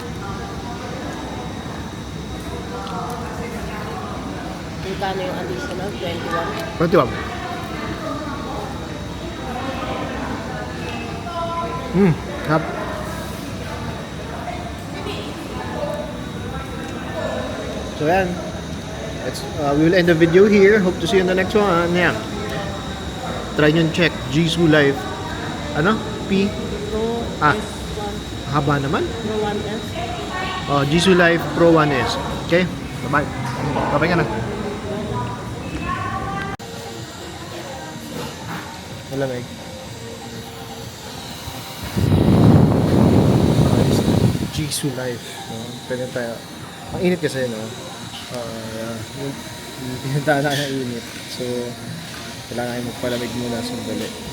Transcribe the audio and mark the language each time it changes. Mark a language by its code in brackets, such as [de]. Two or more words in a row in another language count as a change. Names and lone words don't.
[tl] Magkano yung additional? 21? 21. Sarap. So yan. [en] We will end the video here. Hope to see you in the next one. [tl] Yan. Try nyo check. Jisoo Life. Ano? P? Pro Ah. S1. Haba naman. Pro 1S. Jisoo Life Pro 1S. [en] Okay? Bye-bye. [tl] Bye-bye ka na. Malamig. Jisoo Life. No? Pwede tayo. Ang init kasi, no? Yung pinuntahan na ng init. So, kailangan ay magpalamig muna sandali.